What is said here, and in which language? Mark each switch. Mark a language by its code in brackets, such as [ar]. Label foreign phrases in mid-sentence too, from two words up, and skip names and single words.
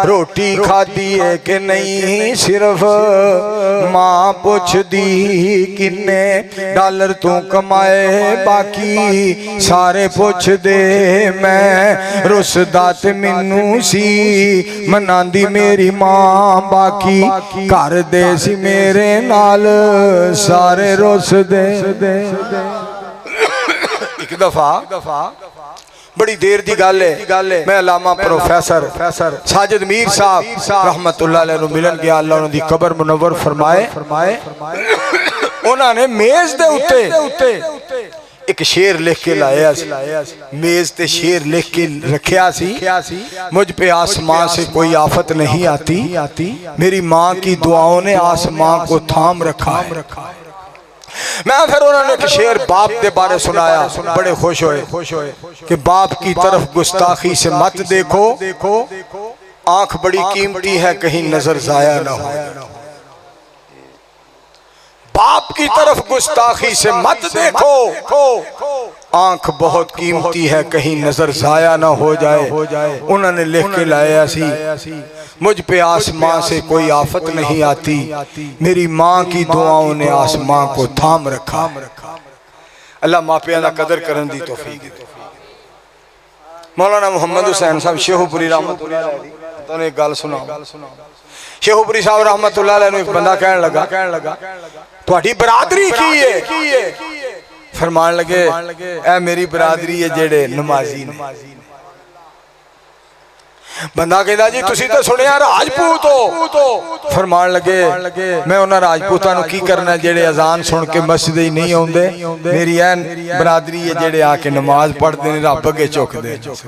[pa] روٹی کھادی ہے کہ نہیں صرف ماں پچھدی کنے ڈالر توں کمائے، باقی سارے پچھ دے میں رُسدا تے مینوں سی مناندی میری ماں، باقی گھر دے سی میرے نال سارے رُس دے. ایک دفعہ بڑی دیر کی گل ہے، میں علامہ پروفیسر ساجد میر صاحب [ar] رحمة الله عليه [pa] نوں ملن گیا. اللہ انہاں دی قبر منور فرمائے. انہوں نے میز دے اتے ایک شعر لکھ کے لایا، میز تے شعر لکھ کے رکھیا سی, [ur] مجھ پہ آسماں سے کوئی آفت نہیں آتی، میری ماں کی دعاؤں نے آسماں کو تھام رکھا ہے. میں پھر انہوں نے ایک شعر باپ کے بارے سنایا، بڑے خوش ہوئے کہ باپ کی طرف گستاخی سے مت دیکھو، آنکھ بڑی قیمتی ہے کہیں نظر ضائع نہ ہو. باپ کی طرف گستاخی سے مت دیکھو، آنکھ بہت قیمتی ہے کہیں نظر ضائع نہ ہو جائے. انہوں نے لکھ کے لایا سی، مجھ پہ آسماں سے کوئی آفت نہیں آتی، میری ماں کی دعاؤں نے آسماں کو تھام رکھا. [pa] اللہ ماپیا دا قدر کرن دی توفیق دے. مولانا محمد حسین صاحب شیخوپوری [ar] رحمة الله عليه [pa] تو ایک گل سناؤ. شیخوپوری صاحب [ar] رحمة الله عليه [pa] نوں ایک بندہ کہن لگا تہاڈی برادری کی ہے? فرمان لگے اے میری برادری ہے جیڑے نمازی نے. بندہ کہتا جی تسی تو سنیا راجپوت ہو. فرمان لگے میں انہاں راجپوتاں نوں کی کرنا جیڑے اذان سن کے مسجد ہی نہیں آؤندے، میری عین برادری ہے جیڑے آکے نماز پڑھدے نے، رب اگے جھکدے.